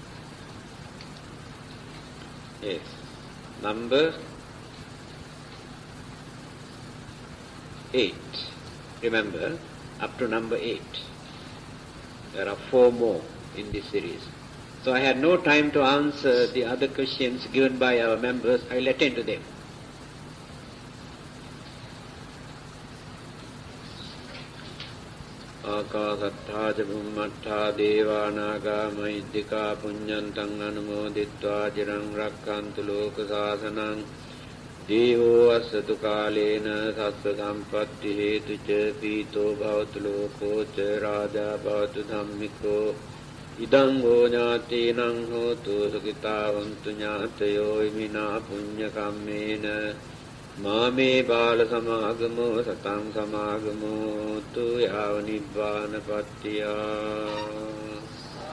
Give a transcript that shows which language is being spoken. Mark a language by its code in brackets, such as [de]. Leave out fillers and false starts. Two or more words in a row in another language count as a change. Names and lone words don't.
[en] Yes. Number 8. Remember, up to number 8. There are 4 more in this series. So I had no time to answer the other questions given by our members. I will attend to them. [pi] Akāsattha ca bhummattha devānāgā mahiddhikā puññantang anumoditvā cirang rakkantu loka sāsanang devo asatu kālena sassva sampatti hetu ca pīto bhavatu loko ca rāja bhavatu dhammiko idang ho ñātīnaṁ hotu sukhitāvantu ñātayo imina puñña kammena māme bāla samāgamo satang samāgamo tu yāva nibbāna pattiyā.